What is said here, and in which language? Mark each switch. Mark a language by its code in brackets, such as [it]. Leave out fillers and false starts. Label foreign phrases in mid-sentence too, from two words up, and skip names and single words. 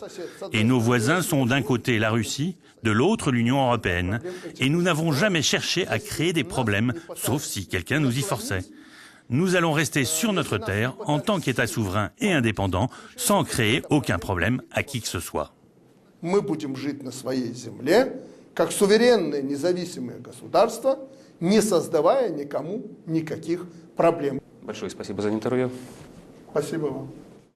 [fr] Et nos voisins sont d'un côté la Russie, de l'autre l'Union européenne. Et nous n'avons jamais cherché à créer des problèmes, sauf si quelqu'un nous y forçait. Nous allons rester sur notre terre en tant qu'État souverain et indépendant, sans créer aucun problème à qui que ce soit. [ru] Мы будем жить на своей земле, как суверенное независимое государство, не создавая никому никаких проблем. Большое спасибо за интервью. Спасибо вам.